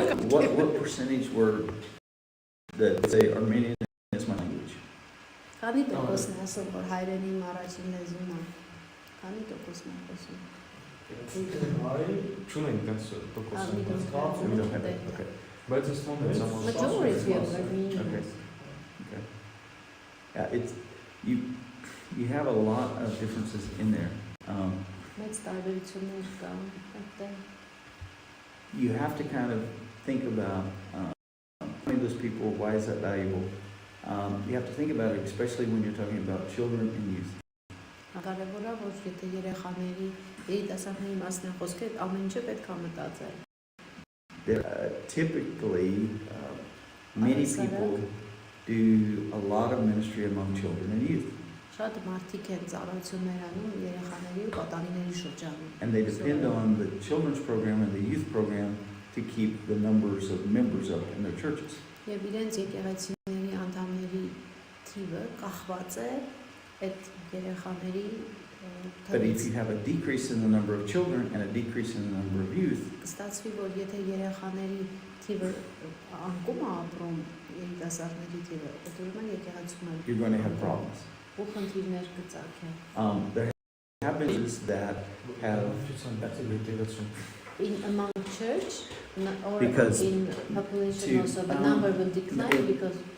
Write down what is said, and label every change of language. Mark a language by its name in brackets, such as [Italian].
[English] What percentage were that say Armenian is my language? [Armenian] Քանի տոկոսն է ասում, որ հայրենի առաջին լեզուն է։ Քանի տոկոսն է ասում։ Չունենք դες տոկոսը։ [English] Okay. [Armenian] Բայց ասում եմ [English] Majority of Armenians. Okay. Yeah, it's you have a lot of differences in there. [Armenian] Մեծ տարբերություններ կան այդտեղ։ [English] You have to kind of think about those people, why is that valuable? You have to think about it, especially when you're talking about children and youth. [Armenian] Կարևորը որ եթե երեխաների երիտասարդների մասն է խոսքը, ամեն ինչը պետք է մտածել։ [English] Typically, many people do a lot of ministry among children and youth. [Armenian] Շատ մարդիկ են ծառայություններ անում երեխաների ու պատանիների շրջանում։ [English] And they depend on the children's program and the youth program to keep the numbers of members up in their churches. [Armenian] Եվ իրենց եկեղեցիների անդամների թիվը կախված է այդ երեխաների [English] But if you have a decrease in the number of children and a decrease in the number of youth, [Armenian] կստացվի որ եթե երեխաների թիվը անկում է ապրում երիտասարդների թիվը, այդ ուրեմն եկեղեցում [English] you're going to have problems. [Armenian] ու խնդիրներ կծագեն։ [English] There have been that have in among church or because in population also the number will decline because